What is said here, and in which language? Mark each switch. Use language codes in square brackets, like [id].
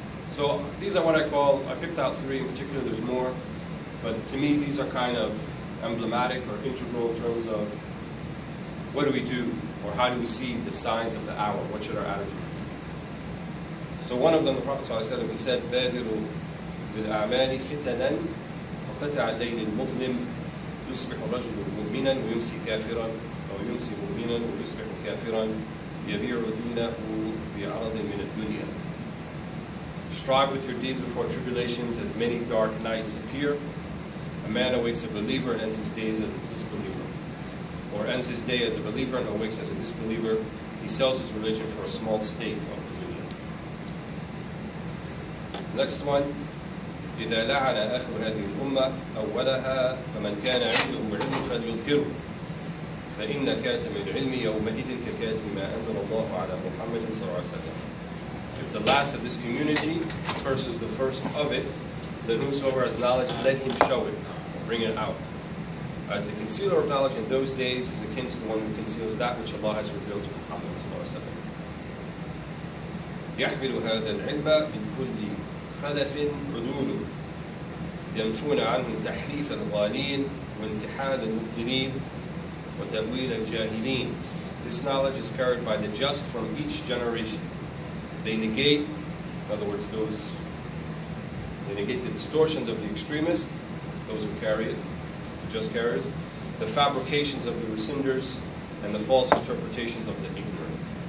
[en] So these are what I call, I picked out 3 in particular, there's more, but to me these are kind of emblematic or integral in terms of what do we do, or how do we see the signs of the hour? What should our attitude be? So one of them, the Prophet ﷺ, he said, [ar] بَادِرُوا بِالْأَعْمَالِ فِتَنًا فَقَطَعَ اللَّيْلِ الْمُظْلِمِ يُصْبِحُ الرَّجُلُ مُؤْمِنًا وَيُمْسِي كَافِرًا أو يُمْسِي مُؤْمِنًا وَيُصْبِحُ كَافِرًا يَبِيعُ دِينَهُ بِعَرَضٍ مِنَ الدُّنْيَا. [en] Strive with your deeds before tribulations as many dark nights appear. A man awakes a believer and ends his days a disbeliever. or ends his day as a believer and awakes as a disbeliever, he sells his religion for a small stake of the dunya. Next one. [ar] إذا لعن آخر هذه الأمة أولها فمن كان عنده علم فليظهره فإن كاتم العلم يومئذ ككاتم ما أنزل الله على محمد صلى الله عليه وسلم. [en] If the last of this community curses the first of it, then whosoever has knowledge, let him show it, bring it out. As the concealer of knowledge in those days is akin to the one who conceals that which Allah has revealed to Muhammad صلى الله عليه وسلم. [ar] يحمل هذا العلم من كل خلف عدول ينفون عنه تحريف الغالين وانتحال المبتلين وتأويل الجاهلين. [en] This knowledge is carried by the just from each generation. They negate, in other words, they negate the distortions of the extremists, those who carry it, the just carriers, the fabrications of the rescinders, and the false interpretations of the ignorant.